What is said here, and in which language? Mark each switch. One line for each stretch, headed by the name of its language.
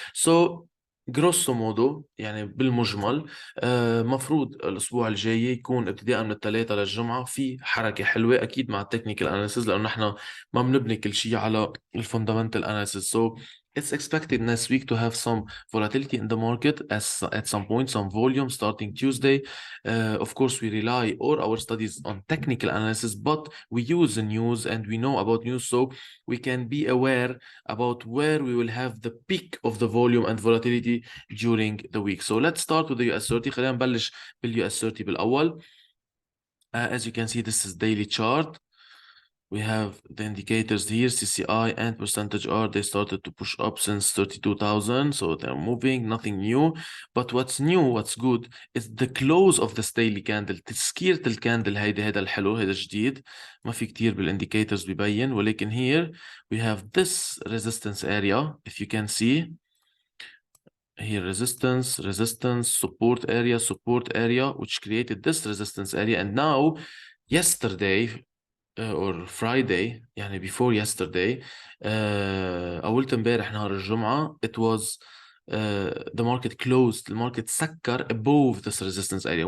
Arabic: So grosso modo يعني بالمجمل مفروض الأسبوع الجاي يكون ابتداء من الثلاثاء للجمعة في حركة حلوة، أكيد مع التكنيكال أناليسيز، لأنه نحن ما بنبني كل شيء على الفوندامنتال أناليسيز.
English: So it's expected next week to have some volatility in the market as at some point, some volume starting Tuesday. Of course, we rely all our studies on technical analysis, but we use the news and we know about news, so we can be aware about where we will have the peak of the volume and volatility during the week. So let's start with the US 30.
Arabic: خلينا نبلش بالUS 30 بالأول.
English: As you can see, this is daily chart. We have the indicators here, CCI and percentage R. They started to push up since 32,000, so they're moving, nothing new. But what's new, what's good, is the close of this daily candle.
Arabic: تسكيرة الكاندل هيدا الحلو، هيدا جديد، ما في كتير بالindicators بيبين، ولكن
English: here we have this resistance area, if you can see. Here resistance, support area, which created this resistance area. And now, yesterday, or Friday, يعني before yesterday,
Arabic: أولت امبارح نهار الجمعة,
English: it was the market closed, the market
Arabic: سكر
English: above this resistance area.